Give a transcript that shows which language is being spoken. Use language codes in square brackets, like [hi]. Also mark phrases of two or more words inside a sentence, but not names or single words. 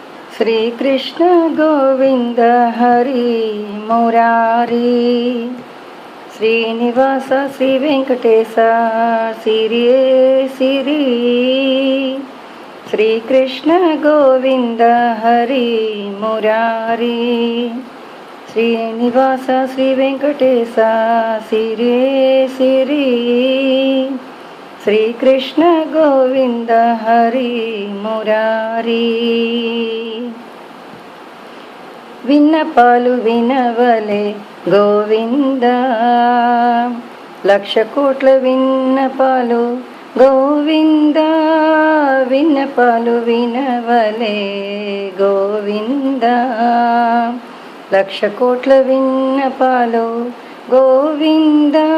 [sa] श्रीकृष्ण गोविंद हरि मुरारी श्रीनिवास श्री वेंकटेश सिरिये सिरी श्रीकृष्ण गोविंद हरि मुरारी श्रीनिवास श्री वेंकटेश सिरिये सिरी [te] श्रीकृष्ण गोविंद हरि मुरारी విన్నపాలు వినవలే గోవింద లక్ష కోట్ల విన్నపాలు గోవింద విన్నపాలు వినవలే గోవింద లక్ష కోట్ల విన్నపాలు గోవింద